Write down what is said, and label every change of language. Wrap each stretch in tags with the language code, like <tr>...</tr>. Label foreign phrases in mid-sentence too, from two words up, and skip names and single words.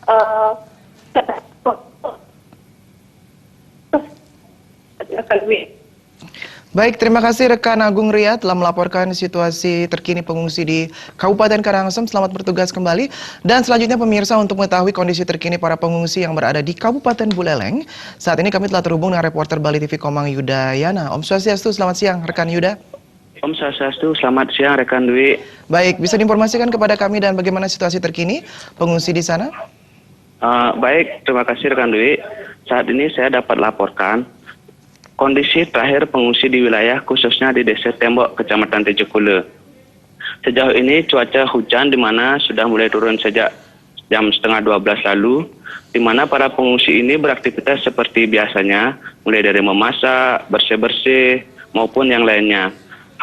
<id>Baik, terima kasih rekan Agung Ria telah melaporkan situasi terkini pengungsi di Kabupaten Karangasem. Selamat bertugas kembali. Dan selanjutnya pemirsa, untuk mengetahui kondisi terkini para pengungsi yang berada di Kabupaten Buleleng, saat ini kami telah terhubung dengan reporter Bali TV Komang Yudayana.</id> <ban>Om Swastiastu,</ban> <id>selamat siang rekan Yuda.</id> <ban>Om Swastiastu,</ban> <id>selamat siang rekan Dwi. Baik, bisa diinformasikan kepada kami dan bagaimana situasi terkini pengungsi di sana? Baik, terima kasih rekan Dwi. Saat ini saya dapat laporkan kondisi terakhir pengungsi di wilayah khususnya di Desa Tembok, Kecamatan Tejukule. Sejauh ini cuaca hujan di mana sudah mulai turun sejak jam setengah 12 lalu, di mana para pengungsi ini beraktivitas seperti biasanya, mulai dari memasak, bersih-bersih, maupun yang lainnya.</id>